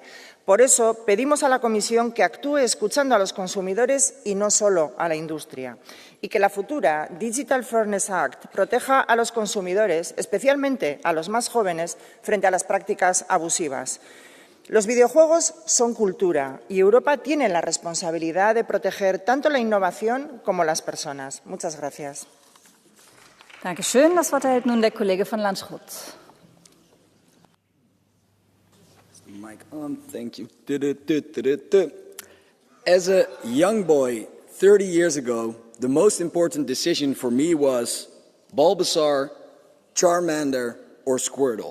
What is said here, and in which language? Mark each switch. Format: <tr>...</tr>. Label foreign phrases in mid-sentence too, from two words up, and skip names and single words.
<es>Por eso pedimos a la Comisión que actúe escuchando a los consumidores y no solo a la industria, y que la futura Digital Fairness Act proteja a los consumidores, especialmente a los más jóvenes, frente a las prácticas abusivas. Los videojuegos son cultura y Europa tiene la responsabilidad de proteger tanto la innovación como las personas. Muchas gracias.</es> <de>Dankeschön. Das Wort erhält nun der Kollege von Landshut.</de> <en>Mic on, thank you. As a young boy, 30 years ago, the most important decision for me was Bulbasaur, Charmander, or Squirtle.</en>